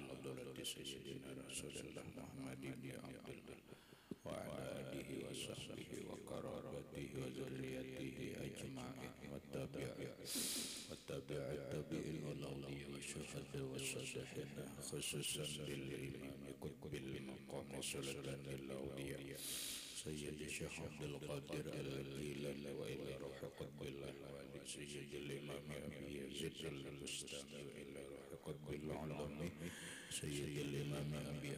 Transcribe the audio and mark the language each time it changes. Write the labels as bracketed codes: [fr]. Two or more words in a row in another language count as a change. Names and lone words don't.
[ar] حضرة سيدنا رسول الله محمد بن عبد الله وعلى آله وصحبه وقرابته وذريته أجمعين وتابعين الأولياء وشهداء وصالحين خصوصا للإمام قطب المقام سلطان للأولياء سيدي شيخ عبد القادر الجيلاني وإلى روح قطب الأحوال سيدي الإمام أبي يزيد البسطامي وإلى روح قطب العالم سيدي الإمام أبي Yazid Al-Bustami wa ila ruh qutbil alami Sayyidil Imam Abi